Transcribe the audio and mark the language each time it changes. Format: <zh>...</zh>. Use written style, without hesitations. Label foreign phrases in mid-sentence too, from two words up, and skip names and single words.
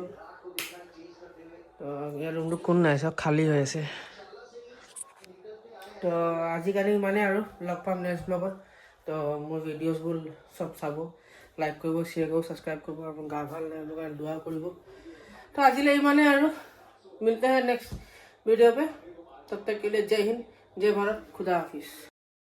<as>তো ইয়াৰ ৰুমটো কোন নাই, চব খালী হৈ আছে। তো আজিকালি মানে আৰু লগ পাম নেক্সট ব্লগত। তো মোৰ ভিডিঅ'ছবোৰ চব চাব, লাইক কৰিব, শ্বেয়াৰ কৰিব, ছাবস্ক্ৰাইব কৰিব, আৰু গা ভাল নাই কাৰণে দোৱা কৰিব। তো আজিলৈ ইমানে আৰু,</as> <hi>মিলতে हैं नेक्स्ट वीडियो पे, तब तक के लिए जय हिंद, जय भारत, खुदा हाफिज।</hi>